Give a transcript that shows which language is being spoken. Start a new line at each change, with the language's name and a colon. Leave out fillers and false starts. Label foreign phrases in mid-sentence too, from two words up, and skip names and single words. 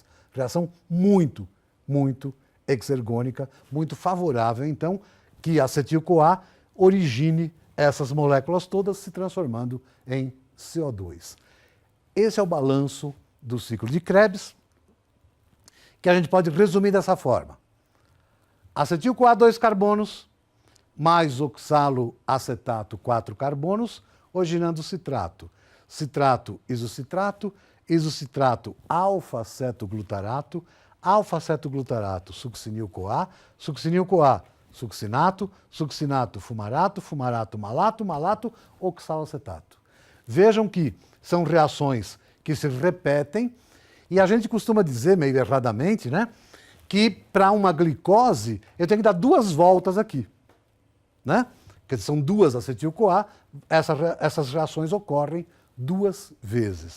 Portuguese: Reação muito, muito exergônica, muito favorável, então, que a acetil-CoA origine essas moléculas todas se transformando em CO2. Esse é o balanço do ciclo de Krebs, que a gente pode resumir dessa forma. Acetil-CoA, 2 carbonos, mais oxaloacetato, 4 carbonos, originando citrato. Citrato, isocitrato, isocitrato, alfa-cetoglutarato, alfa-cetoglutarato, succinil-CoA, succinil-CoA, succinato, succinato, fumarato, fumarato, malato, malato, oxalacetato. Vejam que são reações que se repetem e a gente costuma dizer, meio erradamente, né, que para uma glicose eu tenho que dar 2 voltas aqui, né? Porque são 2 acetil-CoA, essas reações ocorrem 2 vezes.